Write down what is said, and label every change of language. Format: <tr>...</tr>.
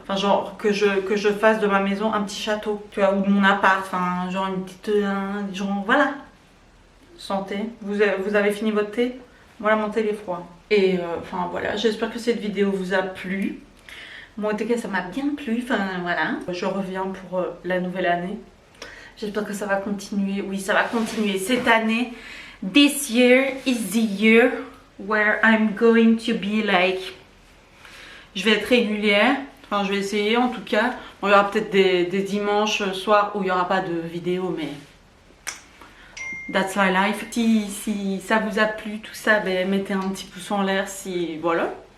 <fr>Enfin genre que je fasse de ma maison un petit château, tu vois, ou de mon appart, enfin genre une petite... genre voilà. Santé. Vous avez fini votre thé? Voilà, mon thé il est froid. Et enfin voilà, j'espère que cette vidéo vous a plu. Moi en tout cas ça m'a bien plu, enfin voilà. Je reviens pour la nouvelle année. J'espère que ça va continuer, oui ça va continuer cette année.</fr> <en>This year is the year where I'm going to be like...</en> <fr>Je vais être régulière, enfin je vais essayer en tout cas. Bon, il y aura peut-être des dimanches soirs où il n'y aura pas de vidéo, mais...</fr> <en>That's my life.</en> <fr>Si ça vous a plu, tout ça, ben, mettez un petit pouce en l'air si... Voilà.</fr>